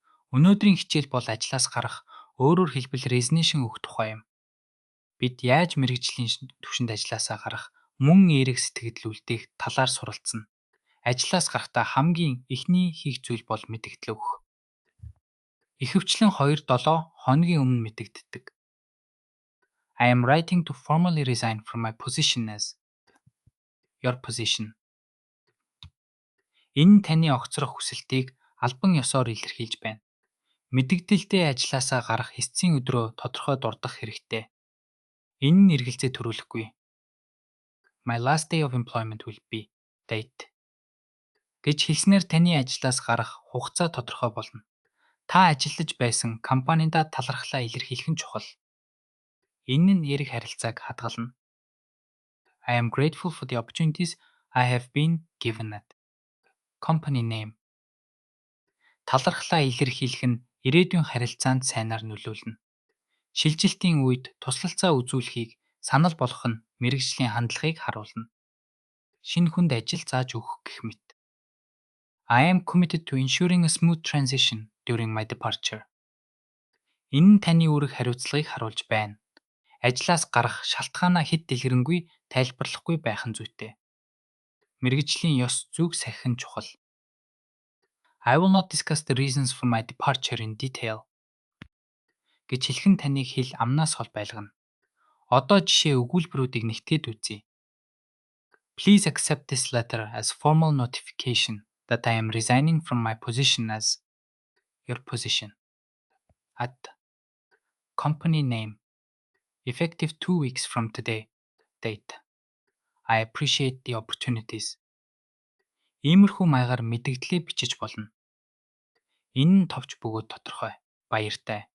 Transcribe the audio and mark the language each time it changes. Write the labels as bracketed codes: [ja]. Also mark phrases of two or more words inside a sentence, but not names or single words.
[mn] Өнөөдрийн хичээл бол ажлаас гарах, өөрөөр хэлбэл resignation өгөх тухай юм. Бид яаж мэргэжлийн түвшинд ажилласаа гарах, мөн эерэг сэтгэл үлдээх талаар суралцсан. Ажлаас гарахдаа хамгийн эхний хийх зүйл бол мэдэгдэл өгөх. Ихэвчлэн 2-7 хоногийн өмнө мэдэгддэг. [en] I am writing to formally resign from my position as your position. [mn] Энэ нь таны огцрох хүсэлтийг албан ёсоор илэрхийлж байна. Мэдэгдэлдээ ажилласаа гарах эцсийн өдрөө тодорхой дурдах хэрэгтэй. Энэ нь эргэлзээ төрүүлэхгүй. [en] My last day of employment will be date [mn] гэж хэлснээр таны ажлаас гарах хугацаа тодорхой болно. Та ажиллаж байсан компанида талархлаа илэрхийлэх нь чухал. Энэ нь эерэг харилцааг хадгална. [en] I am grateful for the opportunities I have been given at company name. [mn] Талархлаа илэрхийлэх нь ирээдүйн харилцаанд сайнаар нөлөөлнө. Шилжилтийн үед туслалцаа үзүүлэхийг санал болгох нь мэргэжлийн хандлагыг харуулна. Шинэ хүнд ажил зааж өгөх гэх мэт. [en] I am committed to ensuring a smooth transition during my departure. [mn] Энэ нь таны үүрэг хариуцлагыг харуулж байна. Ажлаас гарах шалтгаанаа хэд дэлгэрэнгүй тайлбарлахгүй байх нь зүйтэй. Мэргэжлийн ёс зүйг сахих нь чухал. [en] I will not discuss the reasons for my departure in detail [mn] гэж хэлэх нь таныг хэл амнаас хол байлгана. Одоо жишээ өгүүлбэрүүдийг нэгтгээд үзье. [en] Please accept this letter as formal notification that I am resigning from my position as your position at company name effective 2 weeks from today date. I appreciate the opportunities. [mn] Иймэрхүү маягаар мэдэгдлээ бичиж болно. Энэ нь товч бөгөөд тодорхой. Баяртай.